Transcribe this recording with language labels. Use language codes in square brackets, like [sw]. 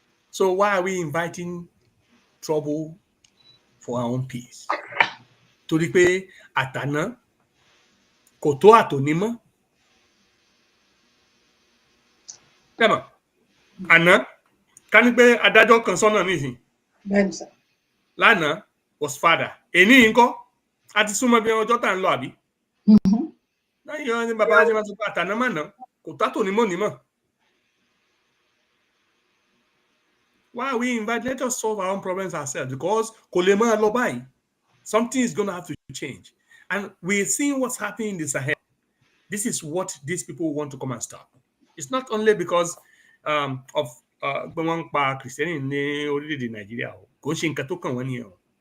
[en] So why are we inviting trouble for our own peace? [yo] Torí pé àtàná kò tó àtòní mọ́. Tẹ́mọ̀, àná ká ní pé adájọ́ kan sọ́nà nísìn. Lánàá [en] was father. [yo] Èní ńkọ́? A ti súnmọ́ bí ọjọ́ tá ń lọ àbí? Láyé ní bàbá ṣe máa sọ pé àtàná màná kò tó àtòní mọ́ nímọ̀. [en] Why are we invited? Let us solve our own problems ourselves because [yo] kò lè máa lọ báyìí. [en] Something is going to have to change. And we're seeing what's happening in the Sahel. This is what these people want to come and stop. It's not only because of [yo] pé wọ́n ń pa Kìrìsìtẹ́nì ní orílẹ̀-èdè Nàìjíríà o, kò ń ṣe nǹkan tó kàn wọ́n nìyẹn o.